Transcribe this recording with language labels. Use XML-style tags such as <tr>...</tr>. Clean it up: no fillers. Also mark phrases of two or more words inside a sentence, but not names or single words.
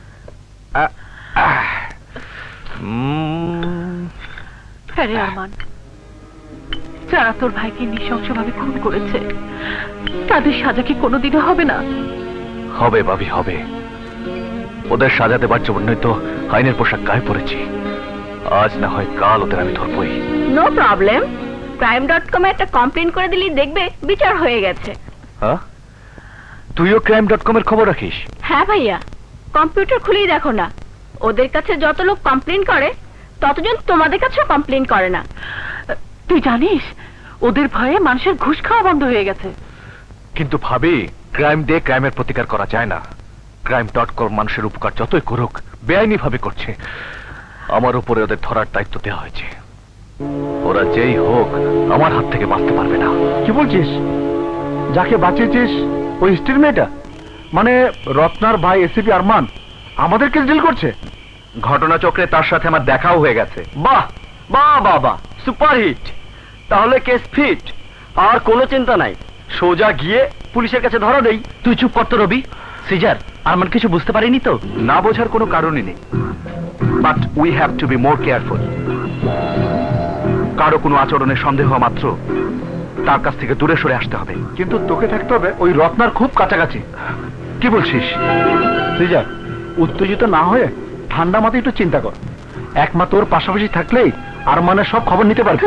<bn>হ্যাঁ রে আরমান, যারা তোর ভাইকে নৃশংসভাবে খুন করেছে তাদের সাজা কি কোনোদিনও হবে না? হবে ভাবি, হবে। ওদের সাজা দেবার জন্যই তো আইনের পোশাক গায়ে পড়েছি। আজ না হয় কাল ওদের আমি ধরবই।</bn> <en>no problem.</en> <bn>crime.com এ একটা কমপ্লেইন করে দিলি দেখবে বিচার হয়ে গেছে। হ্যাঁ, তুইও crime.com এর খবর রাখিস? হ্যাঁ ভাইয়া, কম্পিউটার খুলেই দেখো না। ওদের কাছে যত লোক কমপ্লেইন করে ততজন তোমাদের কাছেও কমপ্লেইন করে না। তুই জানিস ওদের ভয়ে মানুষের ঘুষ খাওয়া বন্ধ হয়ে গেছে। কিন্তু ভাবি, ক্রাইম দিয়ে ক্রাইমের প্রতিকার করা যায় না। crime.com মানুষের উপকার যতই করুক বেআইনি ভাবে করছে। আমার উপরে ওদের ধরার দায়িত্ব দেওয়া হয়েছে। ওরা যেই হোক আমার হাত থেকে বাঁচতে পারবে না। কি বলছিস? যাকে বাঁচিয়েছিস ওই স্ত্রীর মেয়েটা, মানে রত্নার ভাই এসিপি আরমান, আমাদেরকে ডিল করছে? ঘটনাচক্রে তার সাথে আমার দেখাও হয়ে গেছে। বাহ বাহ বাহ বাহ, সুপারহিট। তাহলে</bn> <en>case fit,</en> <bn>আর কোনো চিন্তা নাই। সোজা গিয়ে পুলিশের কাছে ধরা দেই। তুই চুপ করতো রবি। সিজার, আরমান কিছু বুঝতে পারিনি তো? না বোঝার কোনো কারণই নেই,</bn> <en>but we have to be more careful.</en> <bn>কারো কোনো আচরণে সন্দেহ মাত্র তার কাছ থেকে দূরে সরে আসতে হবে। কিন্তু তোকে থাকতে হবে ওই রত্নার খুব কাছাকাছি। কি বলছিস? তুই যা, উত্তেজিত না হয়ে ঠান্ডা মাথায় একটু চিন্তা কর। একমাত্র ওর পাশাপাশি থাকলেই আর মানে সব খবর নিতে পারবে।</bn>